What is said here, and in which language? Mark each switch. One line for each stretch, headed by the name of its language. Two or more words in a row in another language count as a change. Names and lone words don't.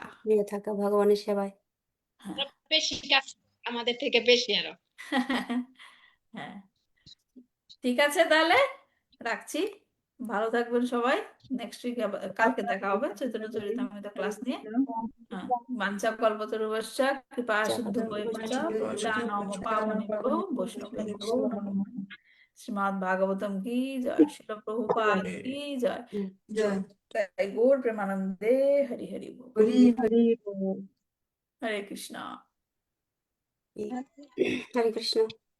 Bangla: সক্রিয় থাকা ভগবানের সেবায়। হ্যাঁ বেশি কাজ আমাদের থেকে বেশি আরো। হ্যাঁ, ঠিক আছে তাহলে রাখছি। ভালো থাকবেন সবাই।
English: next week
Bangla: কালকে দেখা হবে চৈতন্য চরিতামৃত ক্লাস নিয়ে। হ্যাঁ,
Sanskrit: বাঞ্ছা কল্পতরুভ্যশ্চ কৃপা সিন্ধুভ্যেব চ পতিতানাং পাবনেভ্যো বৈষ্ণবেভ্যো নমো নমঃ।
Bangla: শ্রীমদ্ ভাগবতম কি জয়, শিল প্রভুপাদ কি জয়। জয়। জয় গৌর প্রেমানন্দে। হরি হরি বল। হরি হরি বল। হরে কৃষ্ণ। হরে কৃষ্ণ।